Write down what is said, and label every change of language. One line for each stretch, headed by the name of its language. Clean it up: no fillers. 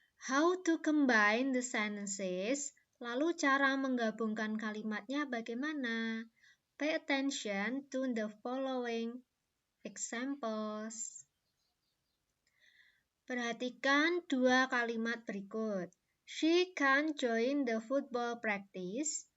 English: How to combine the sentences?
Indonesian: Lalu cara menggabungkan kalimatnya bagaimana?
English: Pay attention to the following examples.
Indonesian: Perhatikan dua kalimat berikut.
English: She can't join the football practice.